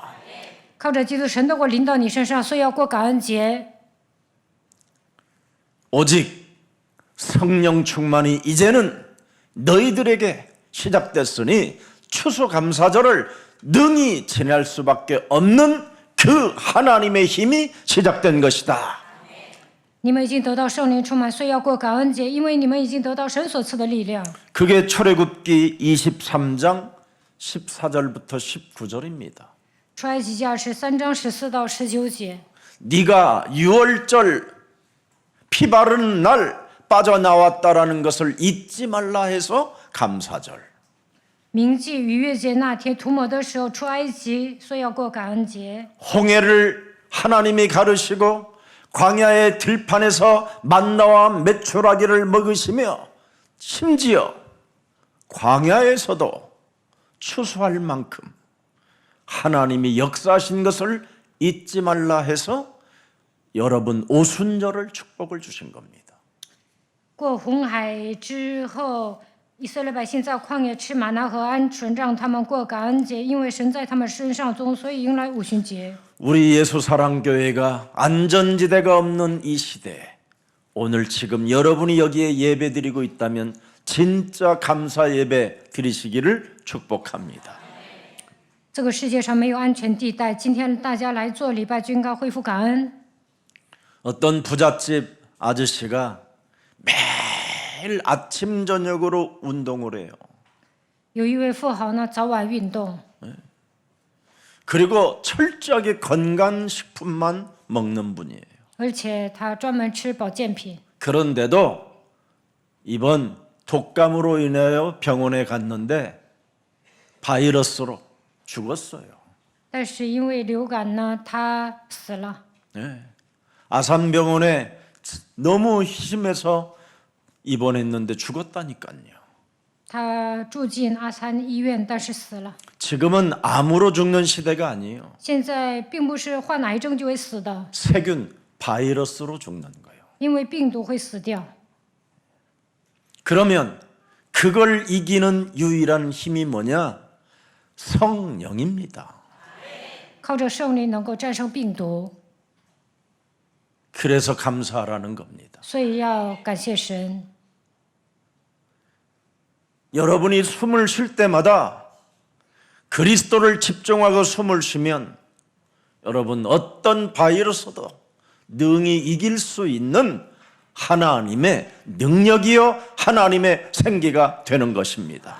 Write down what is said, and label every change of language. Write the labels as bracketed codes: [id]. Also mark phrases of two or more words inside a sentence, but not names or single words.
[zh] 靠着基督神的国临到你身上，所以要过感恩节。 [ko] 오직 성령 충만이 이제는 너희들에게 시작됐으니 추수감사절을 능히 지낼 수밖에 없는 그 하나님의 힘이 시작된 것이다. [zh] 你们已经得到圣灵充满，所以要过感恩节，因为你们已经得到神所赐的力量。 [ko] 그게 출애굽기 23장 14절부터 19절입니다. [zh] 出埃及记23章14到19节。 [ko] 네가 유월절 피 바르는 날 빠져나왔다라는 것을 잊지 말라 해서 감사절. [zh] 铭记逾越节那天涂抹的时候出埃及，所以要过感恩节。 [ko] 홍해를 하나님이 가르시고 광야의 들판에서 만나와 메추라기를 먹으시며 심지어 광야에서도 추수할 만큼 하나님이 역사하신 것을 잊지 말라 해서 여러분 오순절을 축복을 주신 겁니다. [zh] 过红海之后， 以色列百姓在旷野吃玛纳和鹌鹑，让他们过感恩节，因为神在他们身上中，所以迎来五旬节。 [ko] 우리 예수사랑교회가 안전지대가 없는 이 시대, 오늘 지금 여러분이 여기에 예배드리고 있다면 진짜 감사 예배 드리시기를 축복합니다. [zh] 这个世界上没有安全地带，今天大家来做礼拜就应该恢复感恩。 [ko] 어떤 부잣집 아저씨가 매일 아침 저녁으로 운동을 해요. [zh] 有一位富豪呢，早晚运动， [ko] 그리고 철저하게 건강식품만 먹는 분이에요. [zh] 而且他专门吃保健品。 [ko] 그런데도 이번 독감으로 인하여 병원에 갔는데 바이러스로 죽었어요. [zh] 但是因为流感呢，他死了。 [ko] 네. 아산병원에 너무 심해서 입원했는데 죽었다니까요. [zh] 他住进阿三医院，但是死了。 [ko] 지금은 암으로 죽는 시대가 아니에요. [zh] 现在并不是患癌症就会死的， [ko] 세균, 바이러스로 죽는 거예요. 因为病毒会死掉。 그러면 그걸 이기는 유일한 힘이 뭐냐? 성령입니다. [zh] 靠着圣灵能够战胜病毒， [ko] 그래서 감사하라는 겁니다. [zh] 所以要感谢神。 [ko] 여러분이 숨을 쉴 때마다 그리스도를 집중하고 숨을 쉬면 여러분 어떤 바이러스도 능히 이길 수 있는 하나님의 능력이요 하나님의 생기가 되는 것입니다.